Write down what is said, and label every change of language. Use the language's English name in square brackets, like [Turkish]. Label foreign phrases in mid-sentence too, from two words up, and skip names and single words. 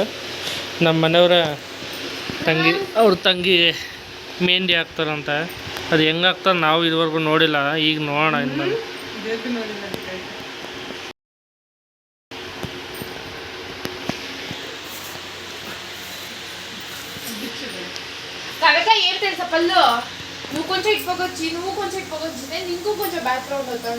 [Kannada] ನಮ್ಮ ಮನೆಯವರ ತಂಗಿ ಅವ್ರ ತಂಗಿ ಮೆಹಂದಿ ಹಾಕ್ತಾರಂತೆ. ಅದು ಹೆಂಗೆ ಹಾಕ್ತಾರೆ ನಾವು ಇದುವರೆಗೂ ನೋಡಿಲ್ಲ. ಈಗ ನೋಡೋಣ ಇನ್ಮೇಲೆ. [Telugu] నువ్వు కొంచెం ఇటుపకొచ్చి నువ్వు కొంచెం ఇటుపకొచ్చి నీకు కొంచెం బ్యాక్గ్రౌండ్ వస్తుండే.